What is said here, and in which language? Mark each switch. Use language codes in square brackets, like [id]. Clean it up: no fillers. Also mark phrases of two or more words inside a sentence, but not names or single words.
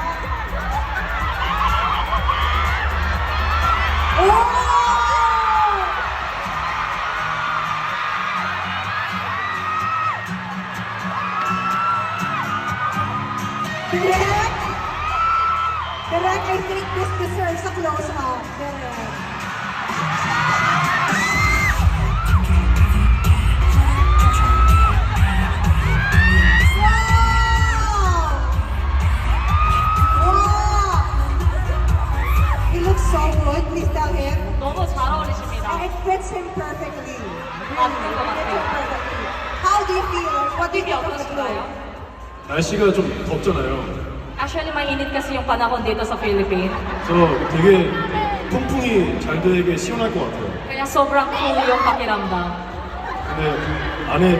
[en] Oh! Direk! Direk, I think this deserves a close-up. Direk. Wow! Wow! He looks so good. Please tell him. [ko] 너무 잘 어울리십니다. [en] And it fits him perfectly. [ko] 맞는 것 [en] It fits him [ko] 같아요. [en] perfectly. How do you feel? What do you [ko] 느낌이 [en] think of the [ko] 어떠신가요? [en] clothes? [ko] 날씨가 좀 덥잖아요. [tl] Actually, mainit kasi yung panahon dito sa Philippines. [ko] 그래서 되게 통풍이 잘 되게 시원할 것 같아요. [tl] Kaya sobrang cool yung pakiramdam. [ko] 근데 안에